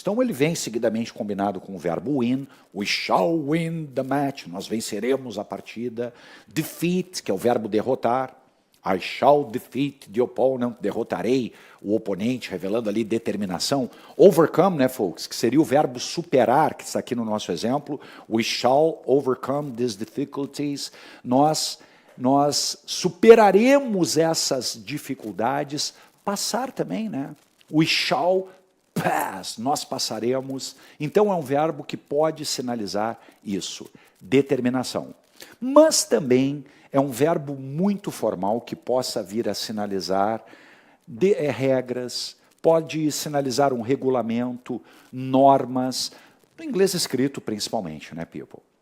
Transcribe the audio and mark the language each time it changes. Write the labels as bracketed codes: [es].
[pt] Então, ele vem seguidamente combinado com o verbo win, [en] we shall win the match, [pt] nós venceremos a partida. Defeat, que é o verbo derrotar, [en] I shall defeat the opponent, [pt] derrotarei o oponente, revelando ali determinação. Overcome, né, folks, que seria o verbo superar, que está aqui no nosso exemplo. [en] We shall overcome these difficulties. [pt] Nós superaremos essas dificuldades. Passar também, né? [en] We shall pass, [pt] nós passaremos. Então é um verbo que pode sinalizar isso, determinação. Mas também é um verbo muito formal que possa vir a sinalizar regras, pode sinalizar um regulamento, normas, no inglês escrito principalmente, né, people?